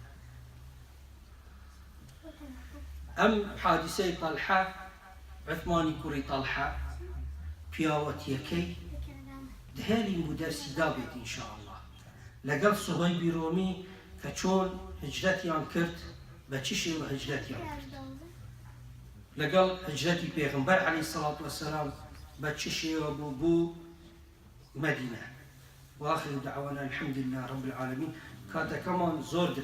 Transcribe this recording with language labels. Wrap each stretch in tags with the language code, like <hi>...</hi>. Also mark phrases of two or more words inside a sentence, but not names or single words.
<ckb>ئەم حادیسەی تەڵحە عوسمانی کوڕی تەڵحە پیاوەتیەکەی هێلین بوو دەرسی دابێت</ckb> <ar>ئینشاءالله</ar> <ckb>لەگەڵ سوهەیبی ڕۆمی کە چۆن هجرەتیان کرد بە چ شێوە هجرەتیان کرد لەگەڵ هجرەتی پێغەمبەر</ckb> <ar>عەلەیهی سەڵات وەسەلام</ar> <ckb>بە چ شێوە بوو مەدینە</ckb> <ar>وآخر دعوانا الحمد لله رب العالمين</ar> <ckb>کاتەکەمان زۆر</ckb>